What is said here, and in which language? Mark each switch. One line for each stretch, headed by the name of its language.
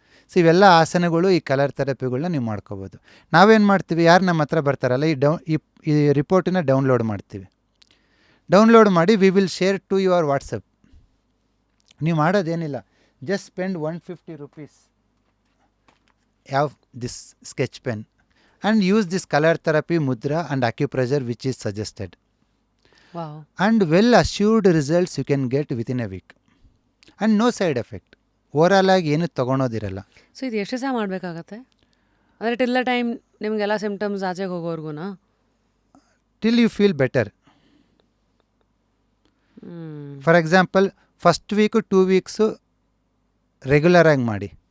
Kannada: So ಇವೆಲ್ಲ ಆಸನಗಳು, ಈ ಕಲರ್ ಥೆರಪಿಗಳನ್ನ ನೀವು ಮಾಡ್ಕೋಬೋದು. ನಾವೇನು ಮಾಡ್ತೀವಿ, ಯಾರು ನಮ್ಮ ಹತ್ರ ಬರ್ತಾರಲ್ಲ, ಈ ರಿಪೋರ್ಟನ್ನ ಡೌನ್ಲೋಡ್ ಮಾಡ್ತೀವಿ. ಡೌನ್ಲೋಡ್ ಮಾಡಿ
English: We will share to your WhatsApp.
Kannada: ನೀವು ಮಾಡೋದೇನಿಲ್ಲ,
English: Just spend 150 rupees. Have this sketch pen and use this color therapy, mudra and acupressure which is suggested. Wow. And well assured results you can get within a week and no side effect.
Kannada: Overall ಆಗಿ ಏನು ತೊಗೊಳೋದಿರಲ್ಲ. So ಇದು ಎಷ್ಟು ಸಹ ಮಾಡಬೇಕಾಗತ್ತೆ ಅಂದರೆ
English: till the time
Kannada: ನಿಮಗೆಲ್ಲ symptoms ಆಚೆಗೆ ಹೋಗೋರ್ಗುನಾ?
English: Till you feel better.
Kannada: For example first week 2 weeks ರೆಗ್ಯುಲರಾಗಿ ಮಾಡಿ.